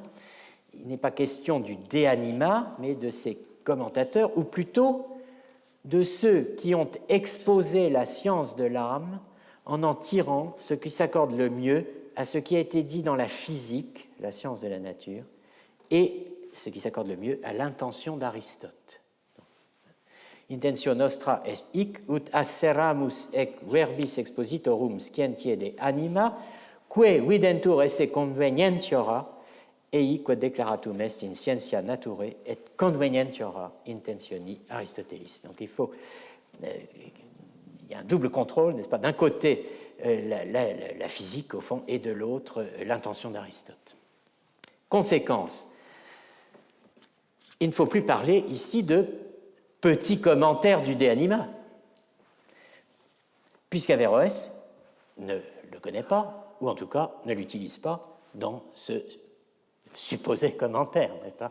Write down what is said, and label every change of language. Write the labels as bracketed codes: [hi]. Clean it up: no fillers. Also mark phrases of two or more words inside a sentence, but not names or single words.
[fr] Il n'est pas question du De Anima, mais de ces commentateurs, ou plutôt de ceux qui ont exposé la science de l'âme en tirant ce qui s'accorde le mieux à ce qui a été dit dans la physique, la science de la nature, et ce qui s'accorde le mieux à l'intention d'Aristote. [la] Intentio nostra est hic, ut asseramus ec verbis expositorum scientiae de anima, que videntur esse convenientiora, ei quod declaratum est in scientia naturae et convenientiora intentioni Aristotelis. [fr] Donc il y a un double contrôle, n'est-ce pas? D'un côté, la physique, au fond, et de l'autre, l'intention d'Aristote. Conséquence, il ne faut plus parler ici de petit commentaire du De Anima, puisqu'Averroès ne le connaît pas, ou en tout cas ne l'utilise pas dans ce supposé commentaire, n'est-ce pas?